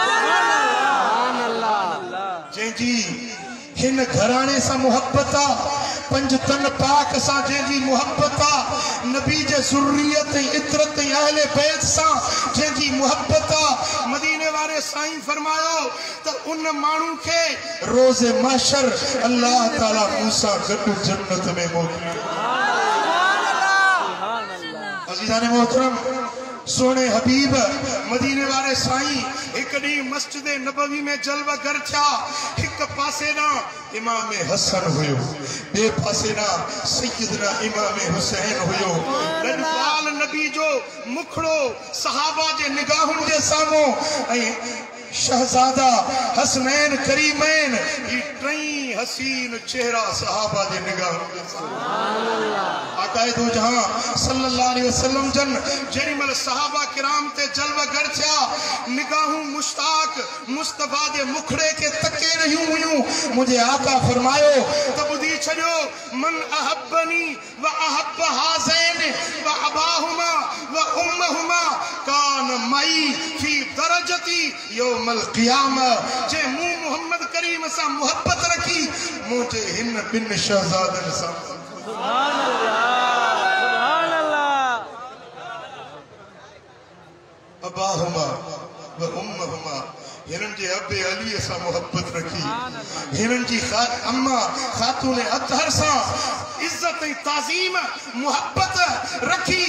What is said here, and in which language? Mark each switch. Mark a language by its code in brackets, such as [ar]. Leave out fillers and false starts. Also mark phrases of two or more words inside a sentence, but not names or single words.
[sd] जंहिंजी हिन घराणे सां मोहब्बत आ, पंज तन पाक सां जंहिंजी मोहब्बत आ, नबी जे ज़ुर्रियत इतरत अहले बैत सां जंहिंजी मोहब्बत आ, मदीने वारे साईं फरमायो त उन माण्हू खे रोज़े महशर अल्लाह ताला मूसा गॾु जन्नत में मोकिलियो। अज़ीज़ान मोहतरम, सोने हबीब मदीने वाले साईं एक ॾींहुं मस्जिद नबवी में जलवा गर थिया। एक पासे ना इमाम हसन हुयो, बे पासे ना सैयदना इमाम हुसैन हुयो। लजपाल नबी जो मुखड़ो सहाबा जे निगाहुनि जे साम्हूं ऐं शहजादा हसनैन करीमैन, ये टई हसीन चेहरा सहाबा जे निगाहुनि जे साम्हूं। आकाए दो जहां [ar] صلى الله عليه وسلم [sd] जन जेडी मल सहाबा किराम ते जलवा गर थिया, निगाहूं मुश्ताक मुस्तफा दे मुखड़े के तके रहियूं हुयूं। मुझे आका फरमायो त बुधी छड़ियो, [ar] من أحبني وأحب هذين وأباهما وأمهما كان معي في درجتي يوم القيامة. [sd] जे मु मोहम्मद करीम सा मोहब्बत रखी, मुझे हिन बिन शहजादन सा [ar] سبحان الله أباهما وأمهما, [sd] हिनन जे अबे अली सा मोहब्बत रखी, हिनन जी अम्मा खातून अतहर सा इज्जत ताज़ीम मोहब्बत रखी।